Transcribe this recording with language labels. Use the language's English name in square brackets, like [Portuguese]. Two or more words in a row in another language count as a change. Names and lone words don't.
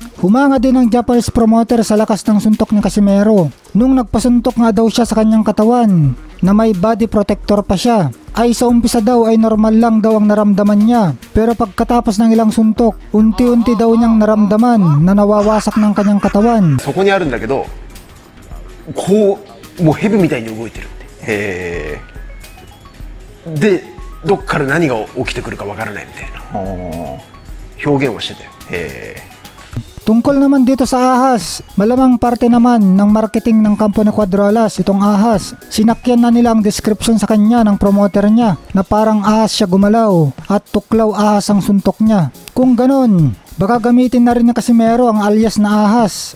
[Filipino] Humanga din ang [English] Japanese promoter [Filipino] sa lakas ng suntok ni Casimero. Nung nagpasuntok nga daw siya sa kanyang katawan, na may body protector pa siya, ay sa umpisa daw ay normal lang daw ang naramdaman niya. Pero pagkatapos ng ilang suntok, unti-unti daw niyang naramdaman na nawawasak ng kanyang katawan. [Japanese] そこにあるんだけど、こうもう蛇みたいに動いてるって。で、どっから何が起きてくるかわからないみたいな表現をしてて。 [Filipino] Tungkol naman dito sa ahas, malamang parte naman ng marketing ng kampo ni Cuadro Alas itong ahas. Sinakyan na nila ang description sa kanya ng promoter niya na parang ahas siya gumalaw at tuklaw ahas ang suntok niya. Kung ganon, baka gamitin na rin ni Casimero ang alias na ahas.